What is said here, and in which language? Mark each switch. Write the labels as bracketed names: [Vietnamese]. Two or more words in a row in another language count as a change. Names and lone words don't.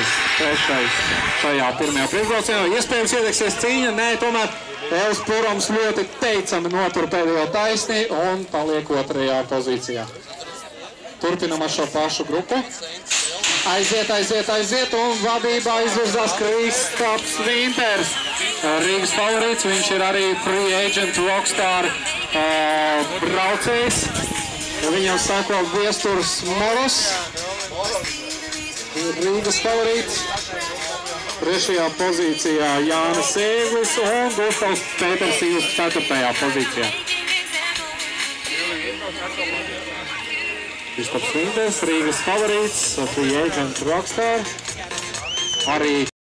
[Latvian] šajā pirmajā priekšbraucienā. Iespējams iedegsies cīņa, nē, tomēr Elvis Puroms ļoti teicami notur pēdējo taisnī un paliek 2. pozīcijā. Turpinam ar šo pašu grupu. Aiziet un vadībā izvirzās Kristaps Vinters. Rīgas favorīts, viņš ir arī [English] free agent rockstar [Latvian] braucējs. Viņam sako Viesturs Moros. Rīgas favorīts. 3. pozīcijā Jānis Ēglis un Gustavs Pēters Īvs 4. pozīcijā. Kristaps Vinters, Rīgas favorīts, [English] free agent rockstar. [Latvian] Arī